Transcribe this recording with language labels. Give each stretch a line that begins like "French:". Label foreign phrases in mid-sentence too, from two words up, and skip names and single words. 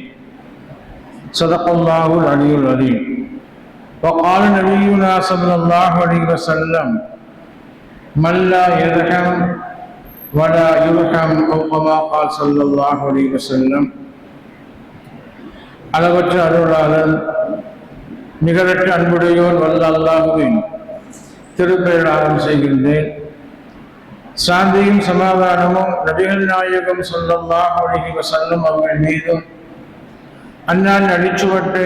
Arabic: صدق الله العلي العظيم. وقال نبينا صلى الله عليه وسلم: من لا يرحم ولا يرحم أو كما قال صلى الله عليه وسلم.
Tamil: அளவற்ற அருளாளன் நிகரற்ற அன்புடையோன் வல்ல அல்லாஹ்வின் திருப்பெயரால் ஆரம்பம் செய்கின்றேன். சாந்தியும் சமாதானமும் நபிகள் நாயகம்
Arabic: صلى الله عليه وسلم
Tamil: அவர்கள் மீதும், அன்னான் அடிச்சுவட்டை